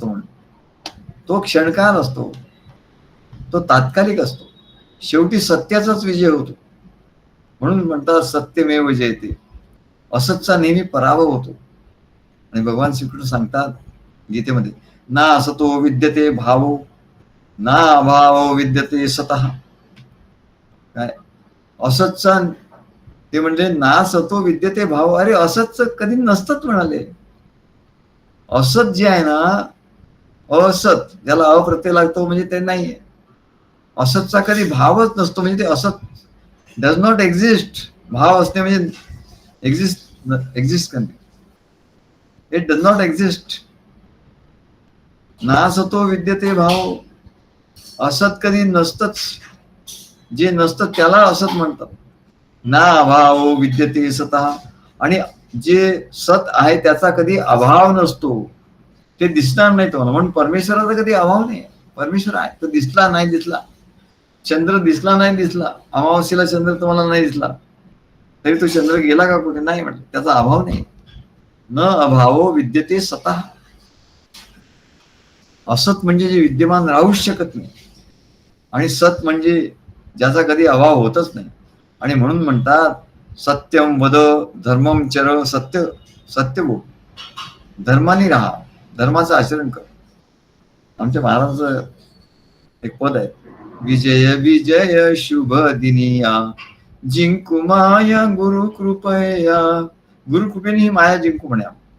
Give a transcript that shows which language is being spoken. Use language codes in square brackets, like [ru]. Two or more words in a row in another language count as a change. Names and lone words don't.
[mr] म्हणून तो क्षणकाळ असतो, तो तात्कालिक असतो. शेवटी सत्याचाच विजय होतो. म्हणून म्हणतात [sa] सत्यमेव जयते. [mr] असतचा नेहमी पराभव होतो. आणि भगवान श्रीकृष्ण सांगतात गीतेमध्ये, [sa] ना असतो विद्यते भावो ना अभावो विद्यते सतः. [mr] काय असतचा ते म्हणजे [sa] ना सतो विद्यते भाव. [mr] अरे असतच कधी नसतच म्हणाले. असत जे आहे ना, असत ज्याला अप्रत्यय लागतो म्हणजे ते नाहीये. असतचा कधी भावच नसतो, म्हणजे ते असत [en] does not exist. [mr] भाव असणे म्हणजे एक्झिस्ट करणे. [en] It does not exist. [sa] ना सतो विद्यते भाव. [mr] असत कधी नसतच. जे नसतं त्याला असत म्हणतात. [sa] ना अभाव विद्यते सतः. [mr] आणि जे सत आहे त्याचा कधी अभाव नसतो. ते दिसणार नाही तुम्हाला. म्हणून परमेश्वराचा कधी अभाव नाही. परमेश्वर आहे, तो दिसला नाही दिसला. चंद्र दिसला नाही दिसला, अमावस्येला चंद्र तुम्हाला नाही दिसला तरी तो चंद्र गेला का कुठे, नाही म्हटलं. त्याचा अभाव नाही. [sa] न अभावो विद्यते सतः. [mr] असत म्हणजे जे विद्यमान राहूच शकत नाही, आणि सत म्हणजे ज्याचा कधी अभाव होतच नाही. आणि म्हणून म्हणतात [sa] सत्यम वद धर्मम चर. [mr] सत्य सत्य बोल, धर्माने राहा, धर्माचं आचरण कर. आमच्या महाराजांचं एक पद आहे, विजय विजय शुभ दिनिया जिंकू माया गुरु कृपया. गुरु कृपेने ही माया जिंकू म्हणा.